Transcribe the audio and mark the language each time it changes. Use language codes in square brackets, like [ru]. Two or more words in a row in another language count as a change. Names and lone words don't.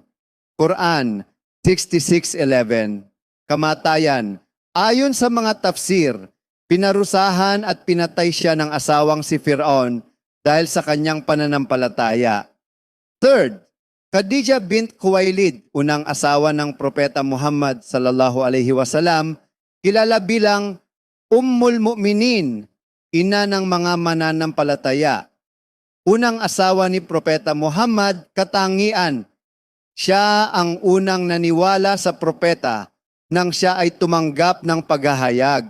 [tl] Quran 66:11. Kamatayan, ayon sa mga tafsir, pinarusahan at pinatay siya ng asawang si Firaun dahil sa kanyang pananampalataya. Third, Khadija bint Khuwailid, unang asawa ng Propeta Muhammad [ar] صلى الله عليه وسلم, [tl] kilala bilang [ar] أم المؤمنين, [tl] ina ng mga mananampalataya. Unang asawa ni Propeta Muhammad, katangian, siya ang unang naniwala sa propeta nang siya ay tumanggap ng paghahayag.